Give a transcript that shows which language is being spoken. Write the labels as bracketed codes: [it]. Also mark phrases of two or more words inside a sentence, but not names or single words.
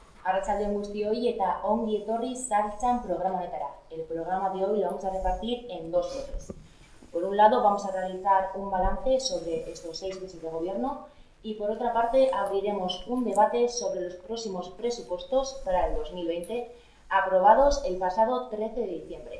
[eu] Arratsaldeon guztioi eta ongi etorri Zahartxan programa honetara. [es] El programa de hoy lo vamos a repartir en dos bloques. Por un lado vamos a realizar un balance sobre estos 6 meses de gobierno y por otra parte abriremos un debate sobre los próximos presupuestos para el 2020 aprobados el pasado 13 de diciembre.